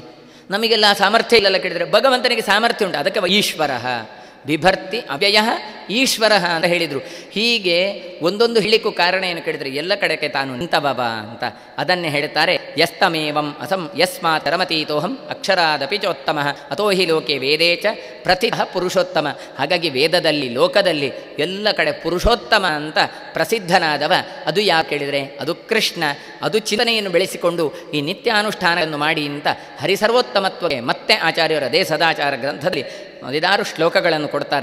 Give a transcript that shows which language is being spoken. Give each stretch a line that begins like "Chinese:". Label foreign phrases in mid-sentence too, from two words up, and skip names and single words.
Kannada: ನಮಗೆಲ್ಲ ಸಾಮರ್ಥ್ಯ ಇಲ್ಲೆಲ್ಲ ಕೇಳಿದರೆ ಭಗವಂತನಿಗೆ ಸಾಮರ್ಥ್ಯ ಉಂಟು, ಅದಕ್ಕೆ ಈಶ್ವರ.
Sanskrit: ಬಿಭರ್ತಿ ಅವ್ಯಯ ಈಶ್ವರ
Kannada: ಅಂತ ಹೇಳಿದರು. ಹೀಗೆ ಒಂದೊಂದು ಹೇಳಿಕ್ಕೂ ಕಾರಣ ಏನು ಕೇಳಿದರೆ, ಎಲ್ಲ ಕಡೆಗೆ ತಾನು ನಿಂತಬಬ ಅಂತ ಅದನ್ನೇ ಹೇಳ್ತಾರೆ.
Sanskrit: ಯಸ್ತಮೇವಂ ಅಸಂ ಯಸ್ಮಾತ್ ರಮತೀತೋಹಂ ಅಕ್ಷರಾದಪಿ ಚೋತ್ತಮ ಅಥೋ ಹಿ ಲೋಕೆ ವೇದೇ ಚ ಪ್ರಸಿದ್ಧ ಪುರುಷೋತ್ತಮ.
Kannada: ಹಾಗಾಗಿ ವೇದದಲ್ಲಿ ಲೋಕದಲ್ಲಿ ಎಲ್ಲ ಕಡೆ ಪುರುಷೋತ್ತಮ ಅಂತ ಪ್ರಸಿದ್ಧನಾದವ ಅದು ಯಾಕೆ ಕೇಳಿದರೆ, ಅದು ಕೃಷ್ಣ. ಅದು ಚಿಂತನೆಯನ್ನು ಬೆಳೆಸಿಕೊಂಡು ಈ ನಿತ್ಯಾನುಷ್ಠಾನವನ್ನು ಮಾಡಿ ಅಂತ ಹರಿಸರ್ವೋತ್ತಮತ್ವಕ್ಕೆ ಮತ್ತೆ ಆಚಾರ್ಯರು ಅದೇ ಸದಾಚಾರ ಗ್ರಂಥದಲ್ಲಿ 16 ಶ್ಲೋಕಗಳನ್ನು ಕೊಡ್ತಾರೆ.